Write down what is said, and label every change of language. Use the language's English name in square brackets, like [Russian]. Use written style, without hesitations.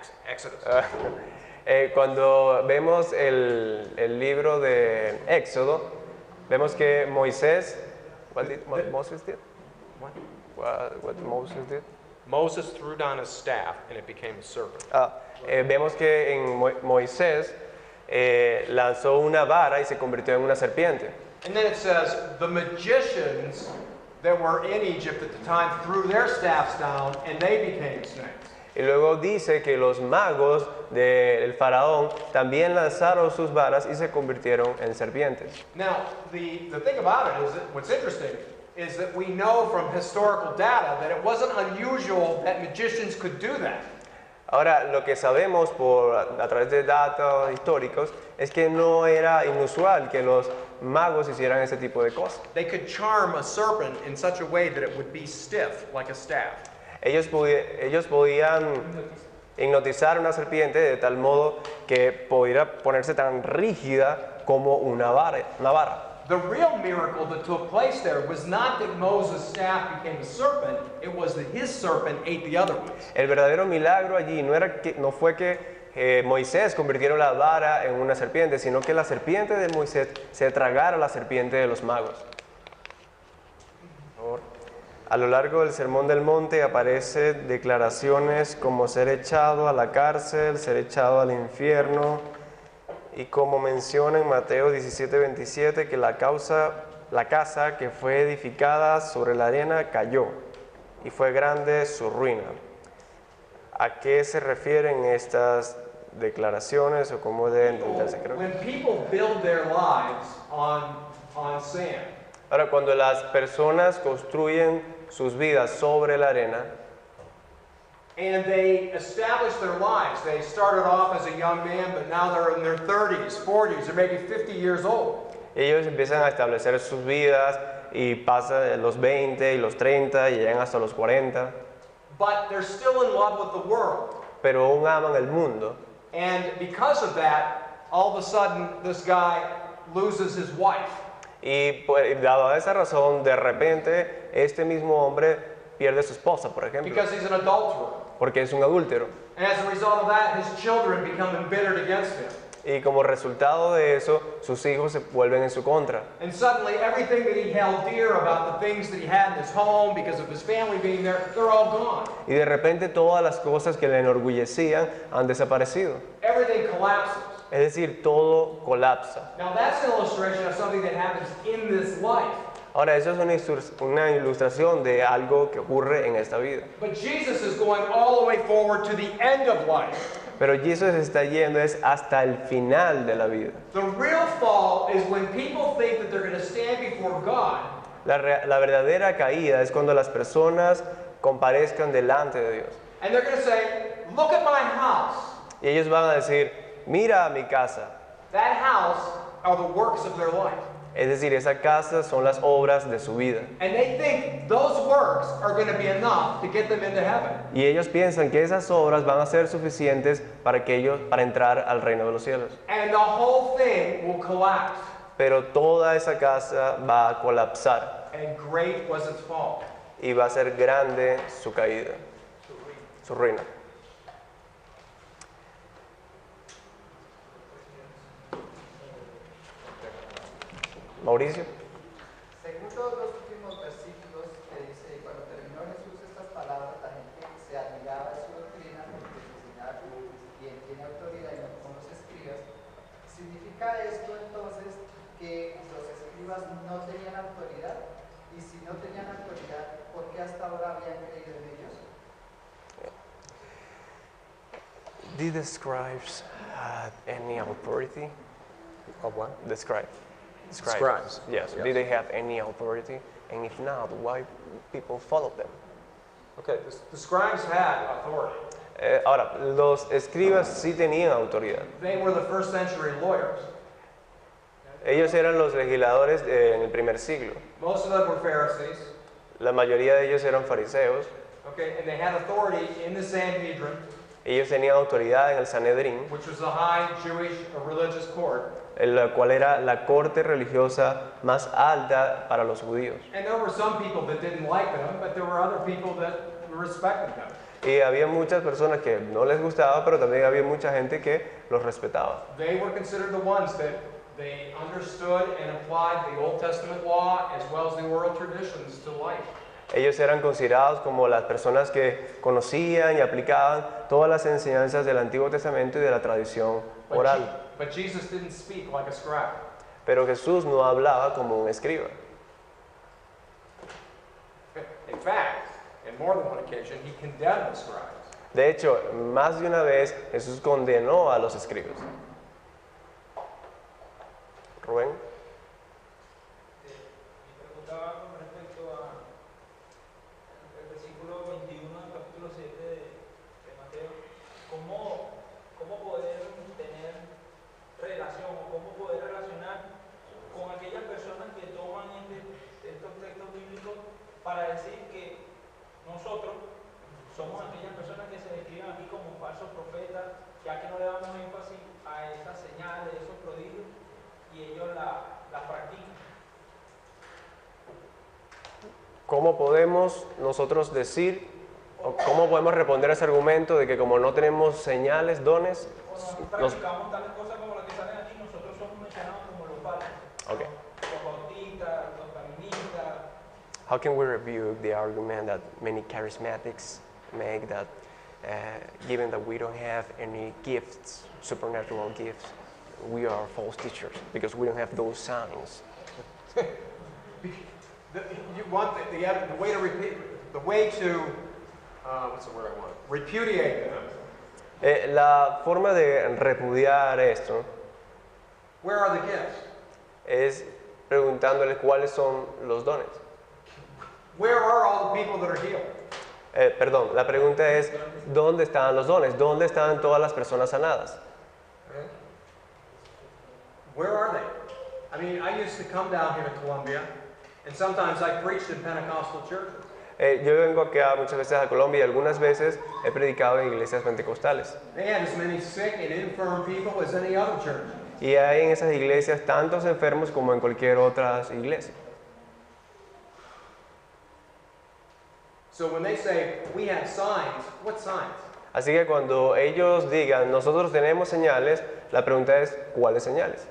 [English] Exodus. [Spanish] Cuando vemos el libro de Éxodo, vemos que Moisés, [English] what Moses did? What Moses did? Moses threw down his staff and it became a serpent. [Spanish] Vemos que en Moisés lanzó una vara y se convirtió en una serpiente. [English] And then it says, the magicians that were in Egypt at the time threw their staffs down and they became snakes. [Spanish] Y luego dice que los magos del faraón también lanzaron sus varas y se convirtieron en serpientes. [English] Now, the thing about it is that what's interesting is that we know from historical data that it wasn't unusual that magicians could do that. [Spanish] Ahora, lo que sabemos a través de datos históricos es que no era inusual que los magos hicieran ese tipo de cosas. [English] They could charm a serpent in such a way that it would be stiff, like a staff. [Spanish] Ellos podían hipnotizar una serpiente de tal modo que pudiera ponerse tan rígida como una vara. [English] The real miracle that took place there was not that Moses' staff became a serpent, it was that his serpent ate the other ones. [Spanish] El verdadero milagro allí no fue que Moisés convirtiera la vara en una serpiente, sino que la serpiente de Moisés se tragara la serpiente de los magos. A lo largo del Sermón del Monte aparecen declaraciones como ser echado a la cárcel, ser echado al infierno, y como menciona en Mateo 17:27 que la casa que fue edificada sobre la arena cayó y fue grande su ruina. ¿A qué se refieren estas declaraciones o cómo deben entenderse? [English] When people build their lives on sand, [Spanish] Ahora, cuando las personas construyen sus vidas sobre la arena, [English] and they establish their lives. They started off as a young man, but now they're in their 30s, 40s, or maybe 50 years old. [Spanish] ellos empiezan a establecer sus vidas y pasan los 20 y los 30 y llegan hasta los 40, [English] But they're still in love with the world. [Spanish] pero aún aman el mundo. [English] And because of that, all of a sudden, this guy loses his wife. [Spanish] Y dado esa razón, de repente, este mismo hombre pierde a su esposa, por ejemplo, [English] Because he's an adulterer. [Spanish] porque es un adúltero. [English] And as a result of that, his children become embittered against him. [Spanish] Y como resultado de eso, sus hijos se vuelven en su contra. [English] And suddenly, everything that he held dear about the things that he had in his home because of his family being there, they're all gone. [Spanish] Y de repente todas las cosas que le enorgullecían han desaparecido. [English] Everything collapses. [Spanish] Es decir, todo colapsa. [English] Now, that's an illustration of something that happens in this life. [Spanish] Ahora, eso es una ilustración de algo que ocurre en esta vida. [English] But Jesus is going all the way forward to the end of life. [Spanish] Pero Jesús está yendo es hasta el final de la vida. [English] The real fall is when people think that they're going to stand before God [Spanish] La verdadera caída es cuando las personas comparezcan delante de Dios. [English] and they're going to say, look at my house. [Spanish] Y ellos van a decir, mira mi casa. [English] That house are the works of their life. [Spanish] Es decir, esa casa son las obras de su vida. [English] And they think those works are going to be enough to get them into heaven. [Spanish] Y ellos piensan que esas obras van a ser suficientes para entrar al reino de los cielos. [English] And the whole thing will collapse. [Spanish] Pero toda esa casa va a colapsar [English] And great was its fall. [Spanish] y va a ser grande su caída, su ruina. Mauricio. Según todos los últimos versículos que dice, cuando terminó Jesús estas palabras, la gente se admiraba de su doctrina porque enseñaba como quien tiene autoridad y no como los escribas. ¿Significa esto entonces que los escribas no tenían autoridad? Y si no tenían autoridad, ¿por qué hasta ahora habían creído en ellos? [English] Did the scribes have any authority? Of what? The scribes. Scribes. Yes. Yes. Did they have any authority? And if not, why people followed them? Okay, the scribes had authority. [Spanish] Ahora, los escribas sí tenían autoridad. [English] They were the first century lawyers. [Spanish] Ellos eran los legisladores en el primer siglo. [English] Most of them were Pharisees. [Spanish] La mayoría de ellos eran fariseos. [English] Okay, and they had authority in the Sanhedrin, [Spanish] Ellos tenían autoridad en el Sanedrín, [English] which was the high Jewish religious court. [Spanish] la cual era la corte religiosa más alta para los judíos. [English] And there were some people that didn't like them, but there were other people that respected them. [Spanish] Y había muchas personas que no les gustaba, pero también había mucha gente que los respetaba. [English] They were considered the ones that they understood and applied the Old Testament law as well as the oral traditions to life. [Spanish] Ellos eran considerados como las personas que conocían y aplicaban todas las enseñanzas del Antiguo Testamento y de la tradición oral. [English] But Jesus didn't speak like a scribe. [Spanish] Pero Jesús no hablaba como un escriba. [English] In fact, in more than one occasion, he condemned the scribes. [Spanish] De hecho, más de una vez Jesús condenó a los escribas. Rubén. Me preguntaba con respecto al versículo 21 del capítulo 7 de Mateo, ¿cómo poder tener relación o cómo poder relacionar con aquellas personas que toman estos textos bíblicos para decir que nosotros somos aquellas personas que se describen aquí como falsos profetas, ya que no le damos énfasis a esas señales, esos prodigios, y ellos la practican? ¿Cómo podemos nosotros decir, o cómo podemos responder a ese argumento de que como no tenemos señales, dones, Nosotros practicamos tales cosas como las que salen aquí, nosotros somos mencionados como los falsos, [English] Okay. [Spanish] los bautistas, los caministas? [English] How can we review the argument that many charismatics make that given that we don't have any gifts, supernatural gifts, we are false teachers because we don't have those signs? You want the way to repeat, the way to what's the word I want? Repudiate them. [Spanish] La forma de repudiar esto [English] Where are the gifts? [Spanish] es preguntándole cuáles son los dones. [English] Where are all the people that are healed? [Spanish] Perdón, la pregunta es, ¿dónde están los dones? ¿Dónde están todas las personas sanadas? [English] Where are they? I mean, I used to come down here to Columbia, and sometimes I preached in Pentecostal churches. [Spanish] Yo vengo acá muchas veces a Colombia y algunas veces he predicado en iglesias pentecostales. [English] They had as many sick and infirm people as any other church. [Spanish] Y hay en esas iglesias tantos enfermos como en cualquier otra iglesia. [English] So when they say, we have signs, what signs? [Spanish] Así que cuando ellos digan, nosotros tenemos señales, la pregunta es, ¿cuáles señales?